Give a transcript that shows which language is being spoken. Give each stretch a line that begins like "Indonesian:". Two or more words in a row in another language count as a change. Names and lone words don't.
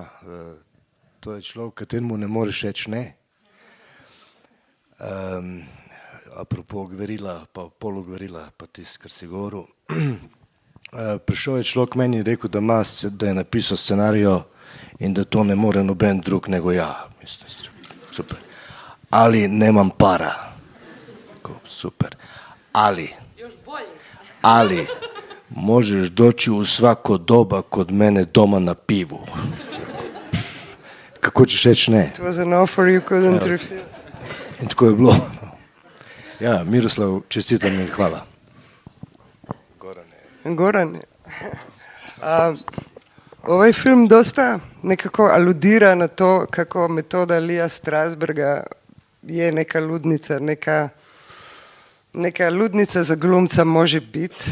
Slovenian: To je človek, kateremu ne moreš reči ne. Apropo gverila, pa polugverila, pa tisto, kar si govoril. Prišel je človek meni in rekel, da je napisal scenarijo in da to ne more noben drug nego ja.
Croatian: Mislim, super. ali nemam para. Super. Ali, Još bolje. ali, možeš doći u svako doba kod mene doma na pivu. Kako ćeš reći ne?
English: It was an offer you couldn't refuse.
Croatian: I tko je bilo? Ja, Miroslav, čestitam i hvala. Goran. Ovaj film dosta nekako aludira na to kako metoda Lija Strasberga je neka ludnica, neka ludnica za glumca može biti.